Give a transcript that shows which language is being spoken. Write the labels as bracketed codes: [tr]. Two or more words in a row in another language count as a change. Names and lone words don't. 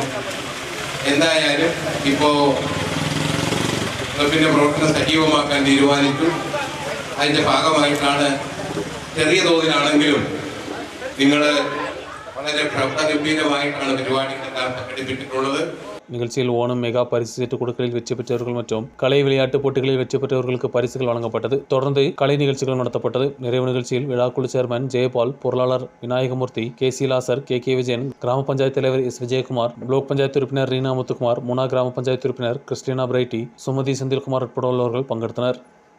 [ml] എന്തായാലും ഇപ്പോൾ ക്ലബിൻ്റെ പ്രവർത്തനം സജീവമാക്കാൻ തീരുമാനിച്ചു. അതിൻ്റെ ഭാഗമായിട്ടാണ് ചെറിയ തോതിലാണെങ്കിലും നിങ്ങൾ വളരെ പ്രൗഢഗംഭീരമായിട്ടാണ് പരിപാടികളെല്ലാം സംഘടിപ്പിച്ചിട്ടുള്ളത്. [ta] நிகழ்ச்சியில் ஓணம் மெகா பரிசு சீட்டு கொடுக்கலில் வெற்றி பெற்றவர்கள் மற்றும் கலை விளையாட்டு போட்டிகளில் வெற்றி பெற்றவர்களுக்கு பரிசுகள் வழங்கப்பட்டது. தொடர்ந்து கலை நிகழ்ச்சிகள் நடத்தப்பட்டது. நிறைவு நிகழ்ச்சியில் விழாக்குழு சேர்மன் ஜெயபால், பொருளாளர் விநாயகமூர்த்தி, KC லாசர், KK விஜயன், கிராம பஞ்சாயத்து தலைவர் S விஜயகுமார், பிளாக் பஞ்சாயத்து உறுப்பினர் ரீனா முத்துக்குமார், முனா கிராம பஞ்சாயத்து உறுப்பினர் கிறிஸ்டினா பிரைட்டி, சுமதி செந்தில்குமார் உட்பட உள்ளவர்கள் பங்கெடுத்தனர்.